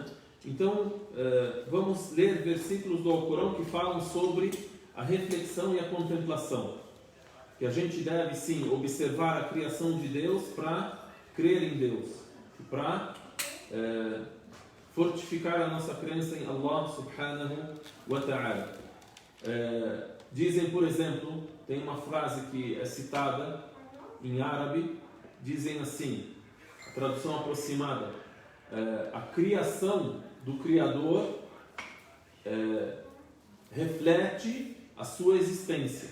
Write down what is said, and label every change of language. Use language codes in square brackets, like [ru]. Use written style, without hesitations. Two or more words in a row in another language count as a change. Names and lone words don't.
[pt] Então, vamos ler versículos do Alcorão que falam sobre a reflexão e a contemplação. Que a gente deve, sim, observar a criação de Deus para crer em Deus. Para fortificar a nossa crença em [ar] الله سبحانه وتعالى. [pt] Dizem, por exemplo, tem uma frase que é citada em árabe, dizem assim, a tradução aproximada, a criação do Criador reflete a sua existência.